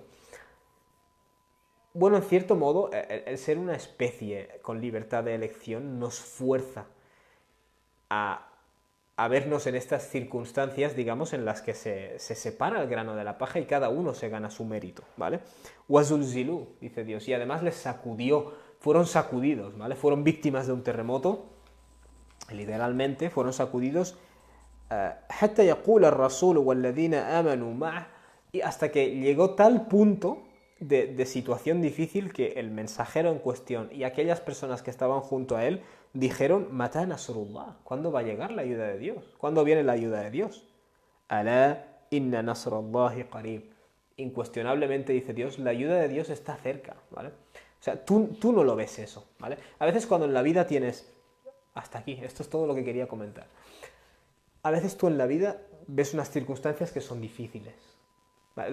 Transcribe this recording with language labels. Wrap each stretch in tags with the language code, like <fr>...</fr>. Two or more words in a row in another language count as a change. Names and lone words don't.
<es>Bueno, en cierto modo, el ser una especie con libertad de elección nos fuerza a a vernos en estas circunstancias, digamos, en las que se separa el grano de la paja y cada uno se gana su mérito, ¿vale? Wazulzilu, dice Dios, y además les sacudió, fueron sacudidos, ¿vale? Fueron víctimas de un terremoto, literalmente, fueron sacudidos,</es> <ar>حتى يقول الرسول والذين آمنوا معه,</ar> <es>y hasta que llegó tal punto de situación difícil que el mensajero en cuestión y aquellas personas que estaban junto a él dijeron,</es> <ar>متى نصر الله,</ar> <es>¿cuándo va a llegar la ayuda de Dios? ¿Cuándo viene la ayuda de Dios?</es> <ar>ألا إن نصر الله قريب.</ar> <es>Incuestionablemente, dice Dios, la ayuda de Dios está cerca, ¿vale? O sea, tú no lo ves eso, ¿vale? A veces cuando en la vida tienes... Hasta aquí, esto es todo lo que quería comentar. A veces tú en la vida ves unas circunstancias que son difíciles. ¿Vale?</es>